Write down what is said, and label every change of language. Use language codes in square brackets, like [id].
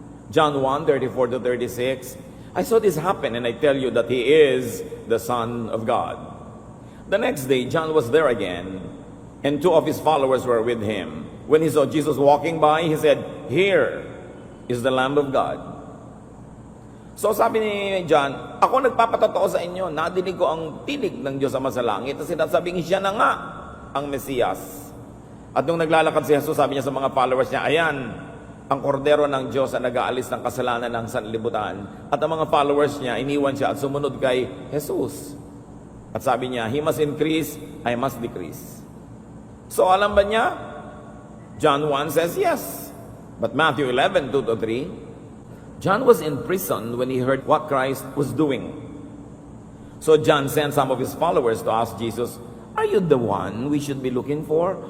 [en] John 1:34-36, I saw this happen, and I tell you that He is the Son of God. The next day, John was there again, and two of his followers were with him. When he saw Jesus walking by, he said, here is the Lamb of God. [tl] So sabi ni John, ako nagpapatotoo sa inyo, nadinig ko ang tinig ng Diyos Ama sa langit, at sinasabing siya na nga ang Mesiyas. At nung naglalakad si Jesus, sabi niya sa mga followers niya, ayan, ang kordero ng Diyos na nag-aalis ng kasalanan ng sanlibutan. At ang mga followers niya, iniwan siya at sumunod kay Jesus. At sabi niya, [en] He must increase, I must decrease. So [tl] alam ba niya? [en] John 1 says yes. But Matthew 11:2-3, John was in prison when he heard what Christ was doing. So John sent some of his followers to ask Jesus, are you the one we should be looking for?